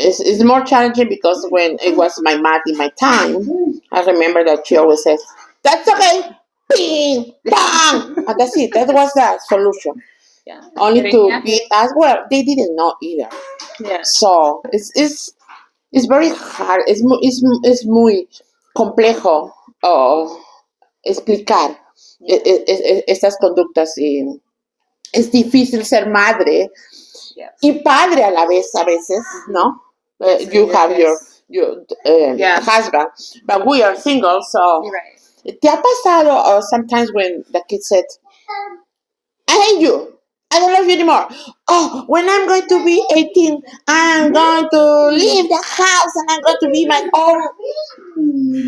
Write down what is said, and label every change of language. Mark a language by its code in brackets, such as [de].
[en] It's more challenging because when it was my mom in my time, I remember that she always said, "That's okay, ping, bang," and that's it. That was the solution. Yeah. Only to beat us. Well, they didn't know either. Yeah. So it's very hard. [es] Es muy complejo explicar estas conductas y es difícil ser madre y padre a la vez a veces, ¿no? [en] You have your husband, but we are single, so [es] ¿te ha pasado [en] or sometimes when the kid said, I hate you, I don't love you anymore. Oh, when I'm going to be 18, I'm going to leave the house and I'm going to be my own.